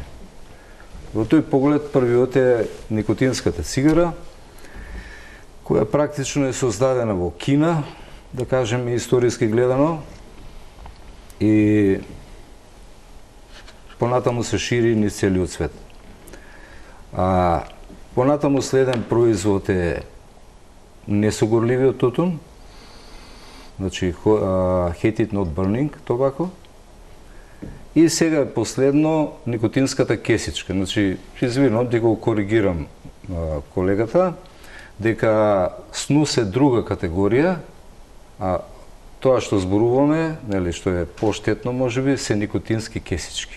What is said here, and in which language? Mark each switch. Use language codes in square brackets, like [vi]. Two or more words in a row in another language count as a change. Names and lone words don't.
[mk] Во тој поглед првиот е никотинската цигара, која практично е создадена во Кина, да кажеме историски гледано, и понатаму се шири низ целиот свет. Понатаму следен производ е несогорливиот тутун, значи [en] heated not burning tobacco, [mk] и сега последно никотинската кесичка. Значи, извинувам дека го коригирам колегата, дека снус е друга категорија, а тоа што зборуваме, нели, што е поштетно можеби, се никотински кесички.